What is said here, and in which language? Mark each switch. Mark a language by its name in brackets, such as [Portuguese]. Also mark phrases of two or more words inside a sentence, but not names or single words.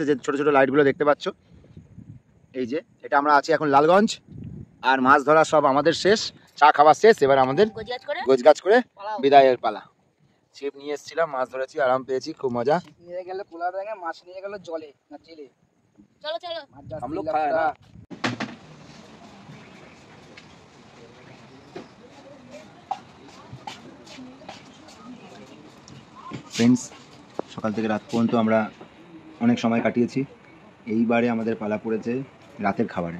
[Bangla] যে ছোট ছোট লাইটগুলো দেখতে পাচ্ছ, এই যে এটা আমরা আছি এখন লালগঞ্জ, আর মাছ ধরা সব আমাদের শেষ, চা খাওয়া শেষ। এবার আমাদের গোছগাছ করে বিদায়ের পালা। ছিপ নিয়ে এসেছিলাম, মাছ ধরেছি, আরাম পেয়েছি, খুব মজা। নিয়ে গেল কোলা ব্যাঙে, মাছ নিয়ে গেল জলে না জেলে। চলো চলো, [Hindi] हम लोग खाया ना। [Bangla] ফ্রেন্ডস, সকাল থেকে রাত পর্যন্ত আমরা অনেক সময় কাটিয়েছি। এইবারে আমাদের পালা পড়েছে রাতের খাবারে।